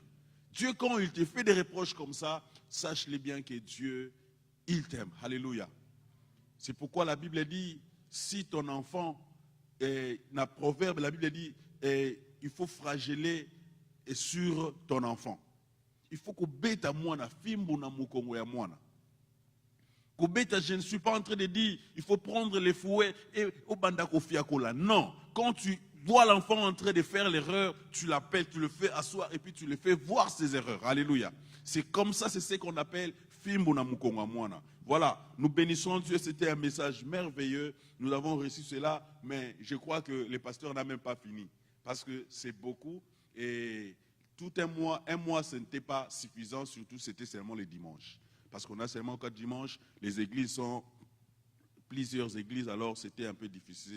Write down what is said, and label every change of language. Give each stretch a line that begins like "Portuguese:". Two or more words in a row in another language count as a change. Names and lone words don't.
French: Dieu, quand il te fait des reproches comme ça, sache-le bien que Dieu, il t'aime. Alléluia. C'est pourquoi la Bible dit, si ton enfant, dans Proverbe, la Bible dit, il faut flageller sur ton enfant. Il faut que
Lingala: beta mwana fimbu na mukongo ya mwana. Kobeta,
French: je ne suis pas en train de dire, il faut prendre les fouets et au
Lingala: bandako fiakola.
French: Non, quand tu vois l'enfant en train de faire l'erreur, tu l'appelles, tu le fais asseoir et puis tu le fais voir ses erreurs. Alléluia. C'est comme ça, c'est ce qu'on appelle
Lingala: fimbu na mukongo ya mwana.
French: Voilà, nous bénissons Dieu, c'était un message merveilleux. Nous avons reçu cela, mais je crois que le pasteur n'a même pas fini. Parce que c'est beaucoup et tout un mois, ce n'était pas suffisant, surtout c'était seulement les dimanches. Parce qu'on a seulement 4 dimanches, les églises sont plusieurs églises, alors c'était un peu difficile.